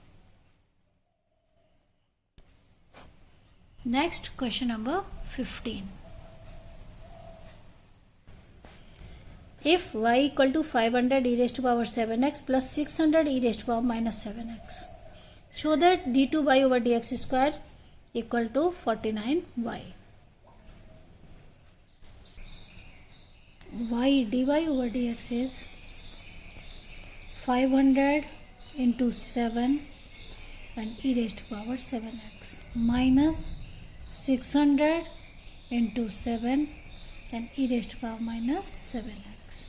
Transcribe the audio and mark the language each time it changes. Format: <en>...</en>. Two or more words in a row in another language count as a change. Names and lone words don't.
<en>Next, question number 15. If y equal to 500 e raised to power 7x plus 600 e raised to power minus 7x, show that d2y over dx square equal to 49y. Y dy over dx is 500 into 7 and e raised to power 7x minus 600 into 7 and e raised to power minus 7x.</en>